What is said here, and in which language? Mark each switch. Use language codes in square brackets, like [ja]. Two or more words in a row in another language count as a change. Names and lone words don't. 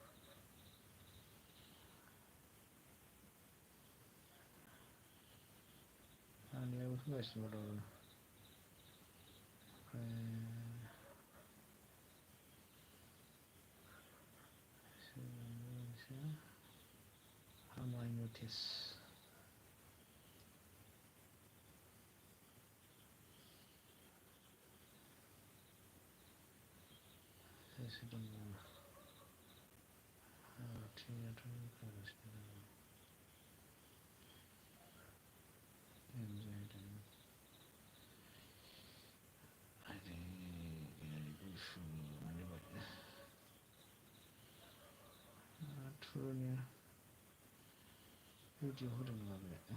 [brx] हानायाबो होगासिनो दं ओमफ्राय [en] how do I notice [brx] एसे दं थियाथ' होगासिनो दं एन्जय होदों आरे गुसु मोनबाय थुरुनो भिडिअ होदों नामा बे